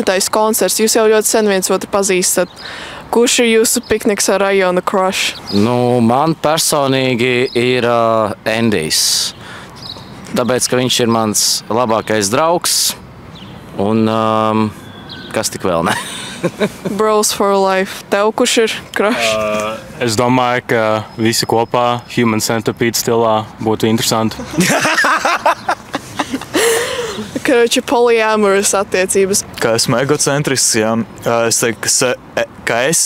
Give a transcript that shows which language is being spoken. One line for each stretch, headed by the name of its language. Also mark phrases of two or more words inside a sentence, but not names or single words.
Latvian: koncerts, jūs jau ļoti sen viens otru pazīstat. Kurš ir jūsu pikniks ar rajona crush? Man personīgi ir Endijs. Tāpēc, ka viņš ir mans labākais draugs. Un kas tik vēl ne?
English: Bros for life.
Latvian: Tev kurš ir crush? Es domāju, ka visi kopā Human Centipede stilā būtu interesanti. Karoči, polyamorous attiecības. Kā esmu egocentrisks, jā. Es teiktu, ka es.